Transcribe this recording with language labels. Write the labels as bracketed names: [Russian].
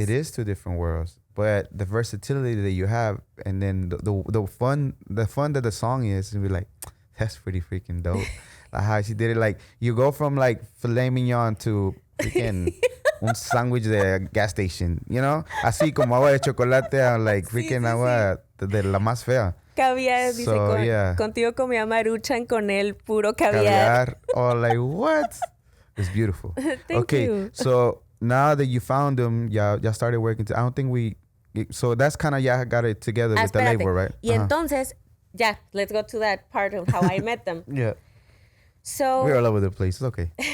[English] It is two different worlds, but the versatility that you have, and then the fun that the song is, and be like, that's pretty freaking dope. Like how she did it, like you go from like filet mignon to freaking [Spanish] un sándwich de [English] gas station, you know? [Spanish] Así como agua de chocolate a [English] like freaking [Spanish] agua de la más fea. Caviar, dice, [English] So, yeah. [Spanish] contigo comía maruchan, con él puro caviar. [English] Or like what? It's beautiful. Thank you. So now that you found them, y'all started working. I don't think so that's kind of y'all got it together with the [Spanish] Espérate. [English] label, right? [Spanish] Y entonces, [English] let's go to that part of how I met them. Yeah. So We're all over the place. It's okay.